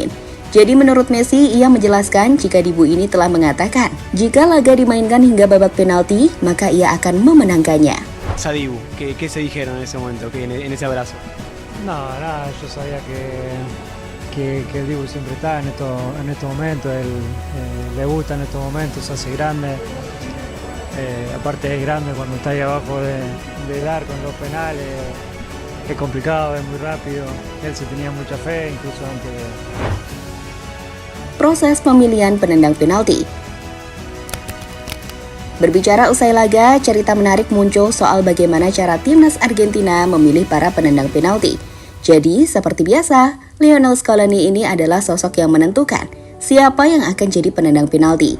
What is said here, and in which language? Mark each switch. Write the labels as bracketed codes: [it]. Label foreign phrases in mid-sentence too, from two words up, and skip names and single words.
[id] Jadi menurut Messi, ia menjelaskan jika Dibu ini telah mengatakan jika laga dimainkan hingga babak penalti, maka ia akan memenangkannya. [es] A Dibu, ¿qué se dijeron en ese momento, en ese abrazo? No, nada, yo sabía que el Dibu siempre está en estos momentos, él le gusta en estos momentos, se hace grande. Aparte es grande cuando está ahí abajo del arco en los penales, es complicado, es muy rápido, él se tenía mucha fe incluso antes de... [id] Proses pemilihan penendang penalti. Berbicara usai laga, cerita menarik muncul soal bagaimana cara timnas Argentina memilih para penendang penalti. Jadi, seperti biasa, Lionel Scaloni ini adalah sosok yang menentukan siapa yang akan jadi penendang penalti.